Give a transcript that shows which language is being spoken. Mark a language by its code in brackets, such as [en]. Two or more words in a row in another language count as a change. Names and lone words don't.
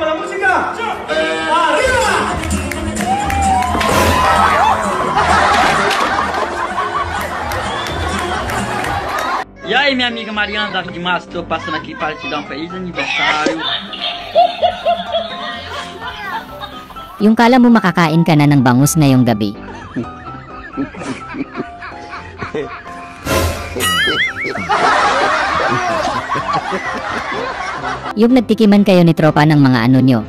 [pt] E aí, minha amiga Mariana da Rede Massa, tô passando aqui para te dar um feliz aniversário. [tl] Yung kala mo makakain ka na ng bangus ngayong gabi. Yung nagtikiman kayo ni tropa ng mga ano nyo.